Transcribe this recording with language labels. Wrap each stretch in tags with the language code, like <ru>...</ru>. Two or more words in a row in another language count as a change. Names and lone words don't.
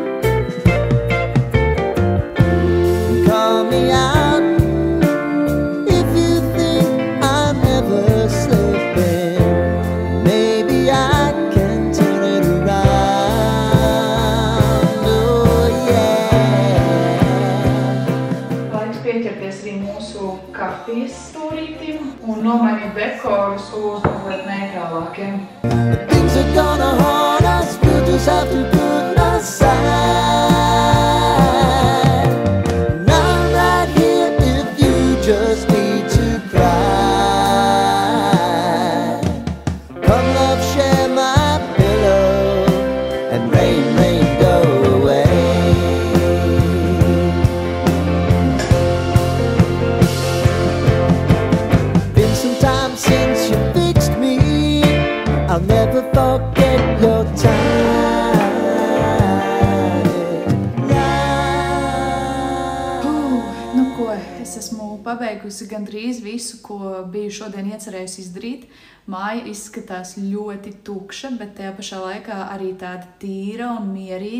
<en>Call me out if you think I'm never slipping. Maybe I can turn it around. Oh yeah.</en> <lv>Laiks pieķerties arī mūsu kafijas stūrītim un nomainīt dekorus uz mazliet neitrālākiem.</lv> <en>Things are gonna haunt us, we'll just have to put aside. And I'm right here if you just need to cry. Come love, share my pillow and rain, rain, go away. Been some time since you fixed me, I'll never forget your time.</en> <lv>Nu ko, es esmu pabeigusi gandrīz visu, ko biju šodien iecerējusi izdarīt. Māja izskatās ļoti tukša, bet tajā pašā laikā arī tāda tīra un mierīga.</lv>